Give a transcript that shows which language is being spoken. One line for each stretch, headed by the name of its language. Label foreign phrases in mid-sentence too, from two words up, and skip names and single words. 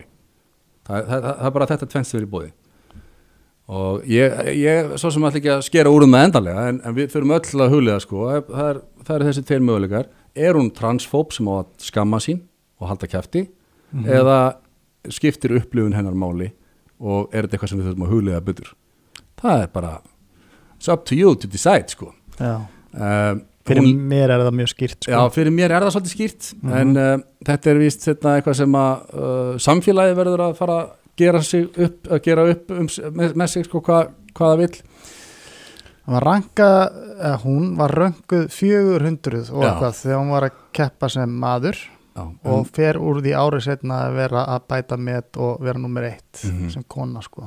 Icelandic: Það bara þetta tvennt sem er í boði. Og ég svo sem ætla ekki að skera úr með endanlega, en við þurfum öll að huglega, sko, það eru þessi 2 möguleikar. Er hún transfób sem á að skamma sín og halda kjafti, eða skiptir upplifun hennar máli og er þetta eitthvað sem við þurfum að huglega betur? Það bara,
English: it's up to you to decide,
Icelandic: sko. Fyrir mér það mjög skýrt sko. Já, fyrir mér það svolítið skýrt en þetta víst eitthvað sem að samfélagi verður að fara að gera upp með sig sko, hvað það vill. Hún var rönguð 400 og eitthvað þegar hún var að keppa sem maður og fer úr því árið setna að vera að bæta met og vera nummer 1 sem kona sko.